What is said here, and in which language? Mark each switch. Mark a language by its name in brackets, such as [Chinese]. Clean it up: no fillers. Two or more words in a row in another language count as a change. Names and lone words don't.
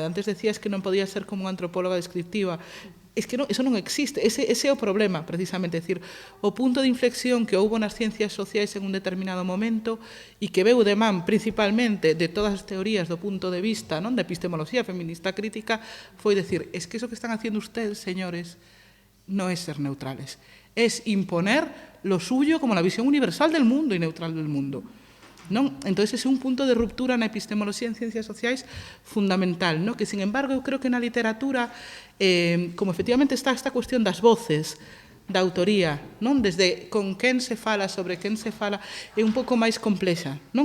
[Galician] Antes decías que non podía ser como unha antropóloga descriptiva. [Spanish] Es que eso [Galician] non existe. Ese é o problema, precisamente. É dicir, o punto de inflexión que houbo nas ciencias sociais en un determinado momento e que veu de man principalmente de todas as teorías do punto de vista, non? Da epistemoloxía feminista crítica, [Spanish] foi decir, es que eso que están haciendo ustedes, señores, no es ser neutrales. Es imponer lo suyo como la visión universal del mundo y neutral del mundo. [Galician] Non? Entón, ese é un punto de ruptura na epistemoloxía en ciencias sociais fundamental, non? Que, sin embargo, eu creo que na literatura, como efectivamente está esta cuestión das voces, da autoría, non? Desde con quen se fala, sobre quen se fala, é un pouco máis complexa, non?